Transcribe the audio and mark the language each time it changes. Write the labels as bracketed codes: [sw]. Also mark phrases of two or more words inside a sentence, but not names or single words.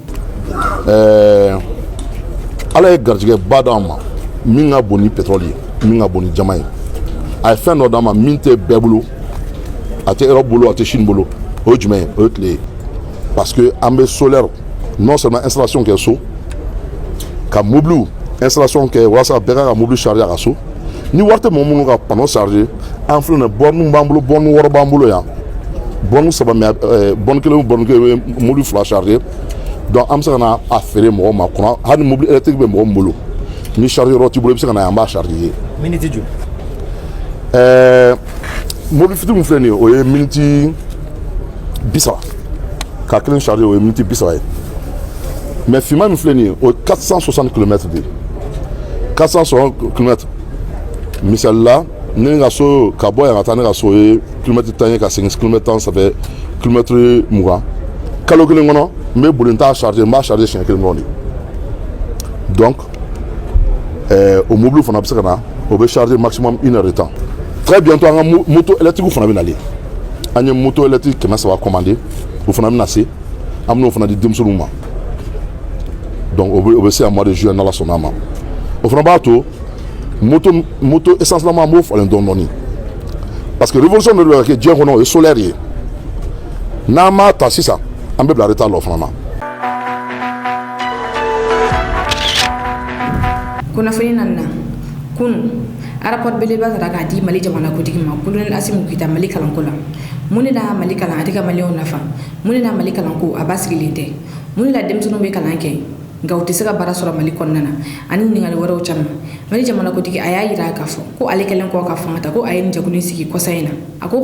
[bm] ala ye garijɛgɛ ba d'an ma min ka bon ni pétrole ye min ka bon ni jama ye a ye fɛn dɔ d'an ma min tɛ bɛɛ bolo a tɛ Europe bolo a tɛ Chine bolo o ye jumɛn ye o ye tile ye [fr] parce que [bm] an bɛ [fr] solaire non seulement installation [bm] kɛ so ka [fr] mobile installation [bm] kɛ walasa bɛɛ ka [fr] mobile charger [bm] a ka so ni wari tɛ mɔgɔ minnu ka [fr] panneau charger [bm] an filɛ nin ye borne b'an bolo borne 6 b'an bolo yan [fr] borne 3 mais borne 1 ou borne 2 mobile 2 charger [bm] donc an bɛ se ka na a feere mɔgɔw ma kɔnɔ hali ni [fr] mobile électrique [bm] bɛ mɔgɔ min bolo ni chargeur yɔrɔ t'i bolo i bɛ se ka na yan an b'a charger ye. miniti joli? mobile fitinin min filɛ nin ye o ye miniti 30 ka kelen charger o ye miniti 30 ye mais finman min filɛ nin ye o ye 460 km de ye 460 km misali la ne ka so ka bɔ yan ka taa ne ka so ye kilomètre 10 ye ka segin kilomètre 10 [fr] ça fait kilomètre 20 [bm] kalo kelen kɔnɔ n bɛ boli n t'a charger n b'a charger siɲɛ kelen dɔrɔn de donc o mobile fana bɛ se ka na o bɛ [fr] charger maximum 1 heure de temps très bientôt [bm] an ka [fr] moto électrique [bm] fana bɛ nalen an ye [fr] moto électrique 300 commandé [bm] o fana bɛ na se an bɛ n'o fana di denmisɛnninw ma donc o bɛ se [fr] à mois de juillet [bm] n'ala sɔnna a ma o fana b'a to [fr] moto essentiellement [bm] m'o falen dɔɔni [fr] parce que révolution [bm] de bɛ kɛ diɲɛ kɔnɔ o ye solaire ye n'an m'a ta sisan an bɛ bila retard la o fana na. kunnafoni nana kunu rapport belebeleba taara k'a di Mali jamanakuntigi ma Colonel Asimu Keyita Mali kalanko la mun de la Mali kalan a tɛ ka maliyɛnw nafa mun de la Mali kalanko a basigilen tɛ mun de la denmisɛnninw bɛ kalan kɛ nka u tɛ se ka baara sɔrɔ Mali kɔnɔna na ani ɲininkali wɛrɛw caman Mali jamanakuntigi a y'a yira k'a fɔ ko ale kɛlen kɔ ka fanga ta ko a ye nin jɛkulu in sigi kɔsa in na a ko